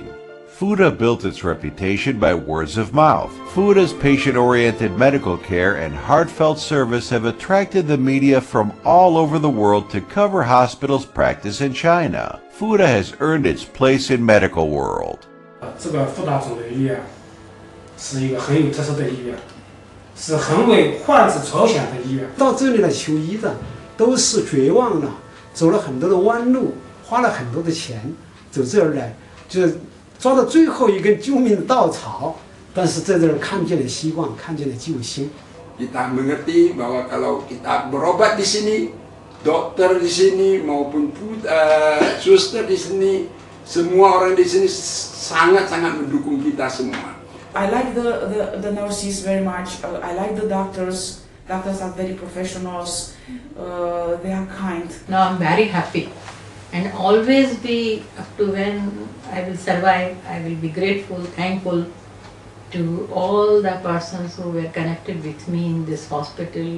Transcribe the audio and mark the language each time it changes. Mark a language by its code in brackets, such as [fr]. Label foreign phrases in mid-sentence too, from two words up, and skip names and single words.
[en] Fuda built its reputation by words of mouth. Fuda's patient-oriented medical care and heartfelt service have attracted the media from all over the world to cover hospitals' practice in China. Fuda has earned its place in medical world. [zh] 这个复大肿瘤医院是一个很有特色的医院，是很为患者着想的医院。到这里来求医的都是绝望了，走了很多的弯路，花了很多的钱，走这儿来就是抓到最后一根救命的稻草，但是在这儿看见了希望，看见了救星。 [id] Kita mengerti bahwa kalau kita berobat di sini, dokter di sini maupun suster di sini, semua orang di sini sangat-sangat mendukung kita semua. [en] I like the nurses very much. I like the doctors. Doctors are very professionals. They are kind. Now I'm very happy, and always be up to when I will survive. I will be grateful, thankful to all the persons who were connected with me in this hospital.